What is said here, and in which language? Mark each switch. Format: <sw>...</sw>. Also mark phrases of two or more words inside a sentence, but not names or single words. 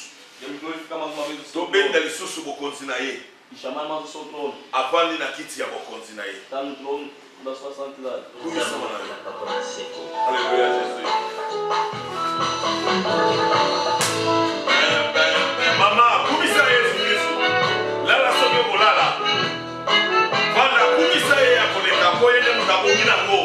<pt>Devemos glorificar mais uma vez o seu</pt> <ln>Tobenda</ln> <pt>trono.</pt> <ln>lisusu bokonzi na ye.</ln> <pt>E chamar mais o seu trono.</pt> <ln>Avandi na kiti ya bokonzi na ye.</ln> <pt>Está no trono da sua santidade.</pt> <ln>Kumisa mwana ye.</ln> <fr>Alléluia Jésus.</fr> <ln>Mama kumisa Yesu Kristo. Lala soki kolala. Vanda kumisa ye ya koleka po yende mutu abongi nango.</ln>